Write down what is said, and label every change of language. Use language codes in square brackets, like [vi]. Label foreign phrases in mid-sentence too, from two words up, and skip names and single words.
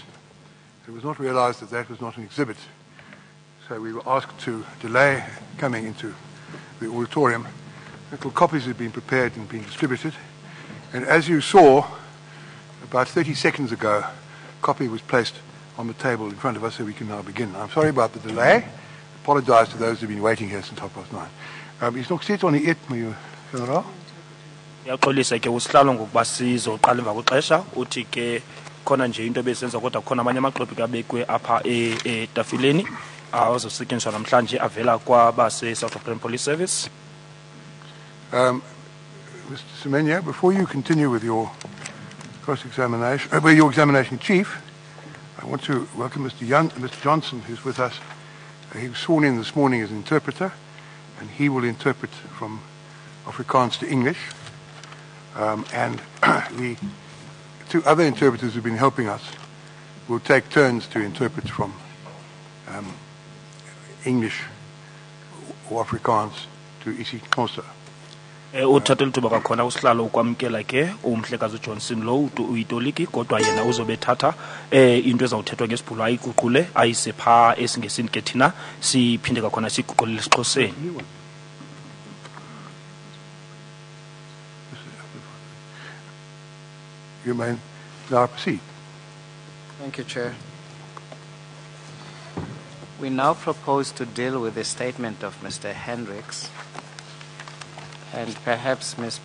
[en] It was not realized that that was not an exhibit. So we were asked to delay coming into the auditorium. Little copies had been prepared and been distributed. And as you saw, about 30 seconds ago, a copy was placed on the table in front of us, so we can now begin. I'm sorry about the delay. Apologize to those who have been waiting here since 9:30. [af] Is nog steeds aan die eet, meneer generaal? [xh] Yaxolisa ke usihlalo ngokuba sizoqala emva kwexesha uthi ke khona nje into besenza kodwa khona amanye amaqoqo abekwe apha etafileni azosetyenziswa namhlanje avela kwabase South African Police Service. [en] Mr. Semenya, before you continue with your cross-examination, your examination in chief, I want to welcome Mr. Johnson, who's with us. He was sworn in this morning as an interpreter, and he will interpret from Afrikaans to English. And the two other interpreters who've been helping us will take turns to interpret from English or Afrikaans to isiXhosa. [xh] Uthathe lithuba kakhona usihlalo ukwamkela ke umhlekazi Johnson lo uyitoliki kodwa yena uzobethatha into ezawuthethwa ngesibhulu ayiguqule ayise pha esingesini ke thina siphinde kakhona siguqulele isiXhoseni. [en] You may now proceed. Thank you, Chair. We now propose to deal with the statement of Mr. Hendricks, and perhaps Ms.